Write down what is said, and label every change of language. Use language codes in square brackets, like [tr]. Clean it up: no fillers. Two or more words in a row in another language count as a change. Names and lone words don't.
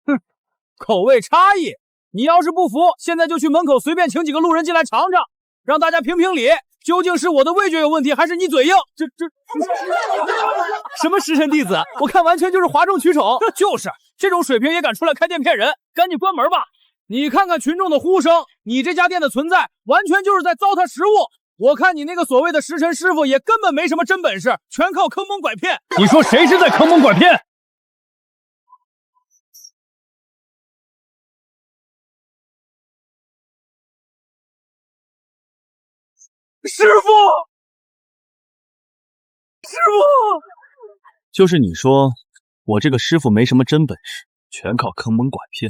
[zh] 哼，口味差異，你要是不服，現在就去門口隨便請幾個路人進來嘗嘗，讓大家評評理，究竟是我的味覺有問題，還是你嘴硬？這什麼食神弟子？我看完全就是譁眾取寵。就是這種水平也敢出來開店騙人，趕緊關門吧！你看看群眾的呼聲，你這家店的存在完全就是在糟蹋食物。我看你那個所謂的食神師傅也根本沒什麼真本事，全靠坑蒙拐騙。你說誰是在坑蒙拐騙？師傅，就是你說我這個師傅沒什麼真本事，全靠坑蒙拐騙。